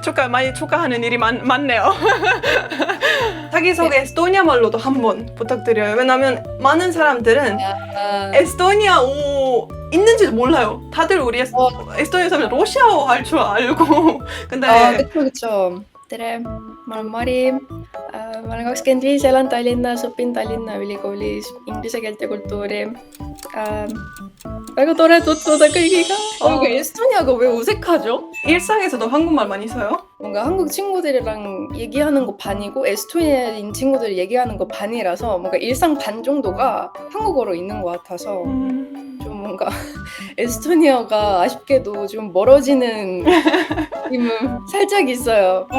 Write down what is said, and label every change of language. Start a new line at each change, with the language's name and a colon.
Korean: 많이 축하하는 일이 많네요. 자기소개 에스토니아 말로도 한번 부탁드려요. 왜냐면 많은 사람들은 에스토니아어 있는지도 몰라요. 다들 우리 에스토니아 사람들 러시아어 할 줄 알고. 근데 그쵸.
Estonian: tere, ma olen Mari, ma olen 25, elan Tallinnas, õpin Tallinna Ülikoolis inglise keelt ja kultuuri. väga tore tutvuda kõigiga.
Korean: 이거 에스토니아가 왜 어색하죠? 일상에서도 한국말 많이 써요? 뭔가 한국 친구들이랑 얘기하는 거 반이고 에스토니아인 친구들이 얘기하는 거 반이라서 뭔가 일상 반 정도가 한국어로 있는 것 같아서 좀 뭔가 에스토니아가 아쉽게도 좀 멀어지는 느낌은 살짝 있어요.